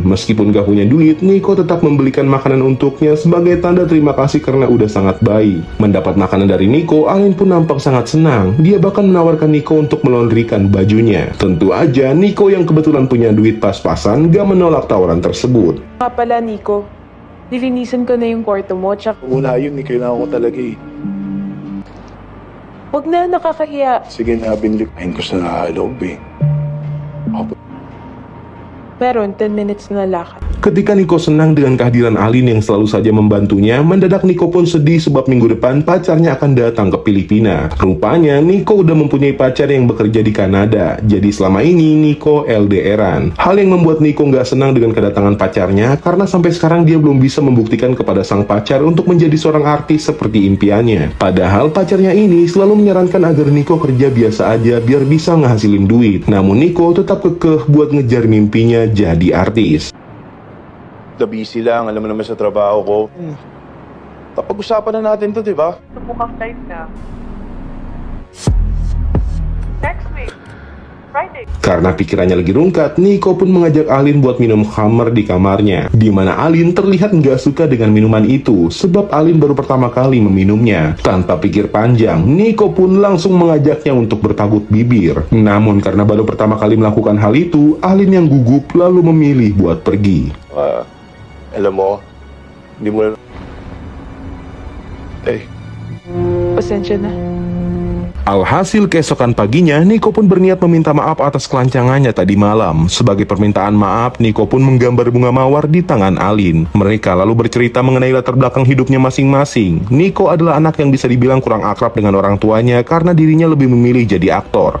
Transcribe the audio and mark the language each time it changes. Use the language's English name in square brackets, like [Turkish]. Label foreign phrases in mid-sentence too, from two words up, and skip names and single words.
[Indonesian] Meskipun gak punya duit, Nico tetap membelikan makanan untuknya sebagai tanda terima kasih karena udah sangat baik. Mendapat makanan dari Nico, Alin pun nampak sangat senang. Dia bahkan menawarkan Nico untuk melondrikan bajunya. Tentu aja, Nico yang kebetulan punya duit pas-pasan gak menolak tawaran tersebut. [Filipino] Nga pala, Nico. Lilinisan ko na yung kwarto mo, tsaka Wala yun, kailangan ko talaga eh. wag na, nakakahiya. Sige na, binlipahin ko sa loob eh. Meron 10 minutes na lakad. [Indonesian] Ketika Nico senang dengan kehadiran Alin yang selalu saja membantunya, mendadak Nico pun sedih sebab minggu depan pacarnya akan datang ke Filipina. Rupanya Nico udah mempunyai pacar yang bekerja di Kanada, jadi selama ini Nico LDRan. Hal yang membuat Nico nggak senang dengan kedatangan pacarnya karena sampai sekarang dia belum bisa membuktikan kepada sang pacar untuk menjadi seorang artis seperti impiannya. Padahal pacarnya ini selalu menyarankan agar Nico kerja biasa aja biar bisa ngehasilin duit. Namun Nico tetap kekeh buat ngejar mimpinya jadi artis. [Filipino] Busy lang, alam mo naman sa trabaho ko. Tapag-usapan na natin to, di ba? Mukhang time na. [English] Next week, Friday. [Indonesian] Karena pikirannya lagi rungkat, Nico pun mengajak Alin buat minum khamar di kamarnya, di mana Alin terlihat nggak suka dengan minuman itu, sebab Alin baru pertama kali meminumnya. Tanpa pikir panjang, Nico pun langsung mengajaknya untuk bertabuk bibir. Namun karena baru pertama kali melakukan hal itu, Alin yang gugup lalu memilih buat pergi. [Filipino] Alam mo, hindi mo na... Pasensya na. [Indonesian] Alhasil keesokan paginya, Nico pun berniat meminta maaf atas kelancangannya tadi malam. Sebagai permintaan maaf, Nico pun menggambar bunga mawar di tangan Alin. Mereka lalu bercerita mengenai latar belakang hidupnya masing-masing. Nico adalah anak yang bisa dibilang kurang akrab dengan orang tuanya karena dirinya lebih memilih jadi aktor.